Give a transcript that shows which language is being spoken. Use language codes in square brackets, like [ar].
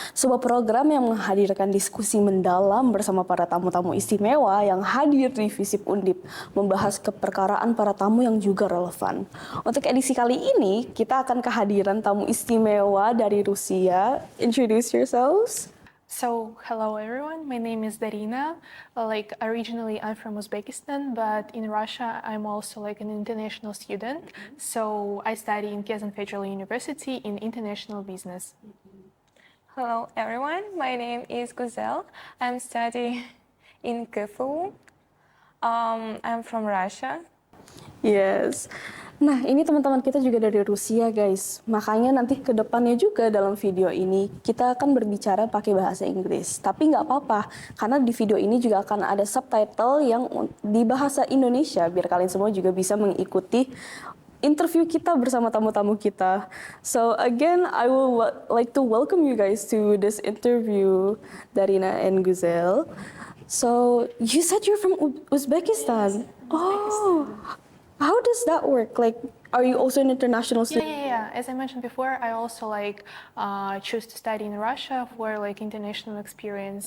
[id] Sebuah program yang menghadirkan diskusi mendalam bersama para tamu-tamu istimewa yang hadir di Visip Undip, membahas keperkaraan para tamu yang juga relevan. Untuk edisi kali ini, kita akan kehadiran tamu istimewa dari Rusia. [en] Introduce yourselves. So, hello everyone, my name is Darina. Originally I'm from Uzbekistan, but in Russia I'm also like an international student. So, I study in Kazan Federal University in international business. Hello everyone, my name is Guzel. I'm studying in KFU. I'm from Russia. Yes. [id] Nah, ini teman-teman kita juga dari Rusia, guys. Makanya nanti ke depannya juga dalam video ini kita akan berbicara pakai bahasa Inggris. Tapi nggak apa-apa, karena di video ini juga akan ada subtitle yang di bahasa Indonesia, biar kalian semua juga bisa mengikuti interview kita bersama tamu-tamu kita. [en] So again, I will like to welcome you guys to this interview, Darina and Guzel. So you said you're from Uzbekistan. Oh. How does that work? Like, are you also an international student? Yeah. As I mentioned before, I also choose to study in Russia for international experience.